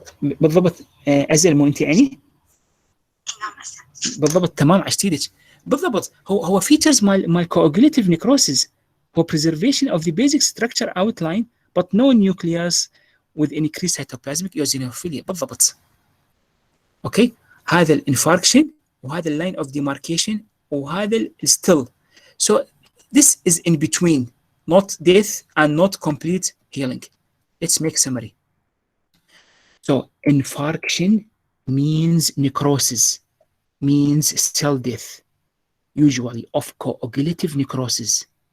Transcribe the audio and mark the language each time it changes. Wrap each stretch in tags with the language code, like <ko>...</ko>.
<ar>بالضبط. أزل مو أنت يعني؟ نعم أحسنت. بالضبط تمام عشتيدك. بالضبط هو</ar> <en>features مال coagulative necrosis هو preservation of the basic structure outline but no nucleus with increased cytoplasmic eosinophilia.</en> <ar>بالضبط. اوكي هذا الانفاركشن وهذا اللاين اوف demarcation وهذا still.</ar> <en>So this is in between, not death and not complete healing. Let's make summary. So infarction means necrosis, means cell death, usually of coagulative necrosis.</en>